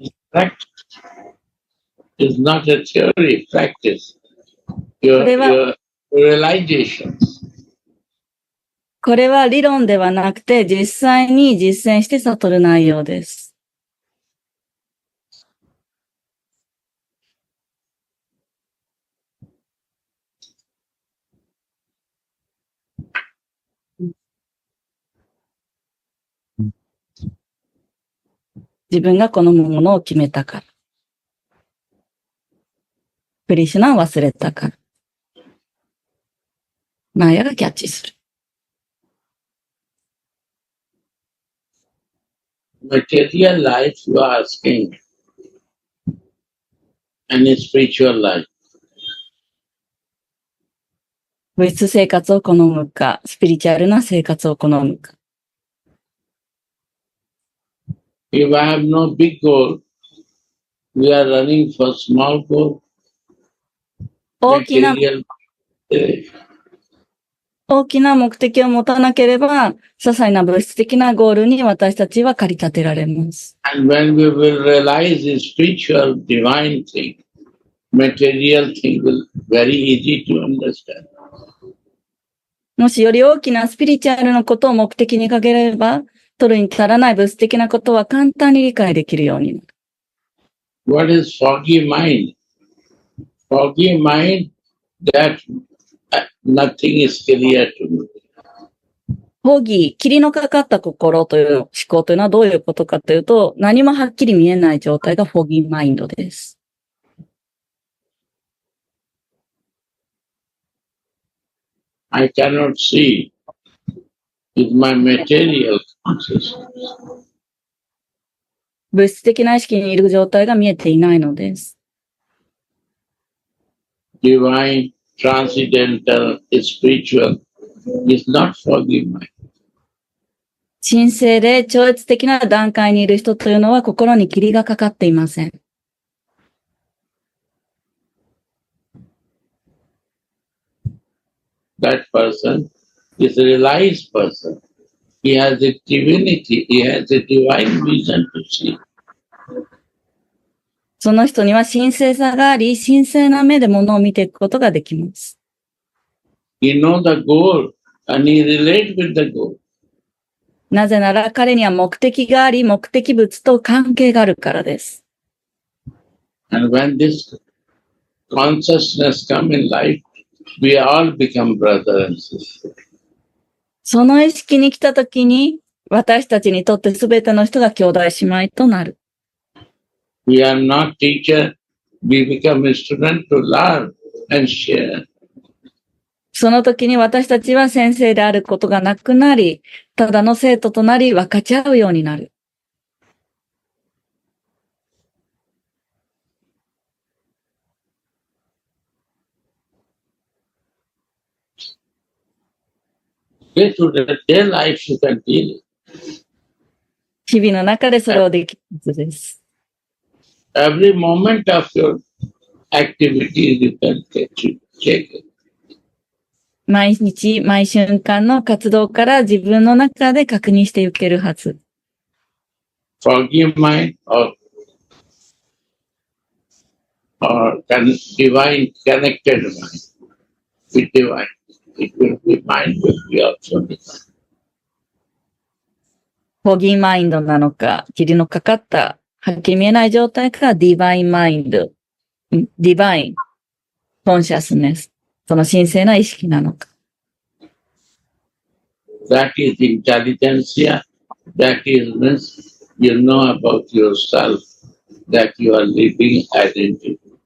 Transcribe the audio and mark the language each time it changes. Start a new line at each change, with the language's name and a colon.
English: Practice is not a theory, practice. Your realizations.
Japanese: これは理論ではなくて、実際に実践して悟る内容です。自分が好むものを決めたから。クリシュナを忘れたから。マーヤがキャッチする。
English: Material life you are asking, and spiritual life.
Japanese: 物質生活を好むか、スピリチュアルな生活を好むか。
English: If I have no big goal, we are running for small goal.
Japanese: 大きな
English: Material,
Japanese: 大きな目的を持たなければ、些細な物質的なゴールに私たちは駆り立てられます。
English: and when we will realize the spiritual, divine thing, material thing will very easy to understand.
Japanese: もしより大きなスピリチュアルのことを目的にかければ、取るに足らない物質的なことは簡単に理解できるようになる。
English: What is foggy mind? Foggy mind that nothing is clear to me.
Japanese: フォギー、霧のかかった心という思考というのはどういうことかというと、何もはっきり見えない状態がフォギーマインドです。
English: I cannot see with my material consciousness.
Japanese: 物質的な意識にいる状態が見えていないのです。
English: Divine, transcendental, spiritual is not foggy mind.
Japanese: 神聖で超越的な段階にいる人というのは心に霧がかかっていません。
English: that person is a realized person. He has a divinity, he has a divine vision to see.
Japanese: その人には神聖さがあり、神聖な目で物を見ていくことができます。
English: He knows the goal and he relates with the goal.
Japanese: なぜなら彼には目的があり、目的物と関係があるからです。
English: And when this consciousness comes in life, we all become brother and sister.
Japanese: その意識に来たときに、私たちにとってすべての人が兄弟姉妹となる。
English: We are not teacher, we become a student to learn and share.
Japanese: その時に私たちは先生であることがなくなり、ただの生徒となり分かち合うようになる。
English: Day to day life you can deal it.
Japanese: 日々の中でそれをできるはずです。
English: Every moment of your activity you can check it.
Japanese: 毎日、毎瞬間の活動から自分の中で確認していけるはず。
English: Forgive mind or divine connected mind with divine. It will be mind will be also divine.
Japanese: フォギーマインドなのか、霧のかかった、はっきり見えない状態か、ディバインマインド、ディバイン、コンシャスネス、その神聖な意識なのか。
English: That is intelligentsia. That is means you know about yourself. That you are living identity.